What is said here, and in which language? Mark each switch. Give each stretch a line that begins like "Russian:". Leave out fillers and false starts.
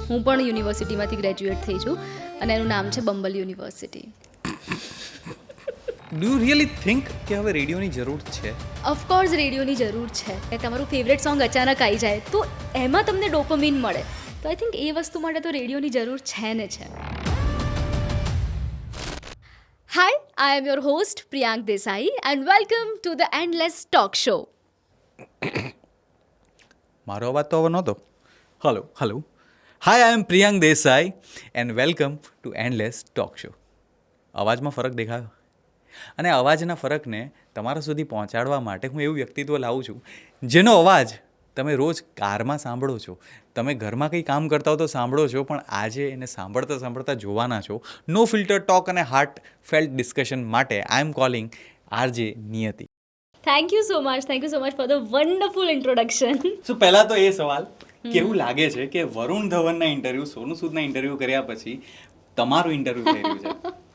Gujarati: હું પણ યુનિવર્સિટીમાંથી ગ્રેજ્યુએટ થઈ છું અને એનું નામ છે બંબલ university.
English: do you really think
Gujarati: કે હવે રેડિયોની જરૂર છે? ઓફકોર્સ રેડિયોની જરૂર છે. તમારું ફેવરેટ સોંગ અચાનક આવી જાય તો એમાં તમને ડોપામીન મળે તો આઈ થિંક એ વસ્તુ માટે તો રેડિયોની જરૂર છે ને છે.
English: Hi, I am your host Priyank Desai and welcome to the Endless Talk Show.
Gujarati: મારો અવાજ તો હવે નહોતો. Hello.
English: Hi, I am Priyank Desai and welcome to Endless Talk Show.
Gujarati: અવાજમાં ફરક દેખાયો? અને અવાજના ફરકને તમારા સુધી પહોંચાડવા માટે હું એવું વ્યક્તિત્વ લાવું છું જેનો અવાજ તમે રોજ કારમાં સાંભળો છો, તમે ઘરમાં કંઈ કામ કરતા હો તો સાંભળો છો, પણ આજે એને સાંભળતા જોવાના છો. નો ફિલ્ટર ટોક અને હાર્ટ ફેલ્ટ ડિસ્કશન માટે
English: I am calling
Gujarati: RJ Niyati.
English: Thank you so much for the wonderful introduction.
Gujarati: સો પહેલા તો એ સવાલ કેવું લાગે છે કે વરુણ ધવનના ઇન્ટરવ્યુ, સોનુ સૂદના ઇન્ટરવ્યુ કર્યા પછી તમારું ઇન્ટરવ્યુ થઈ રહ્યું છે?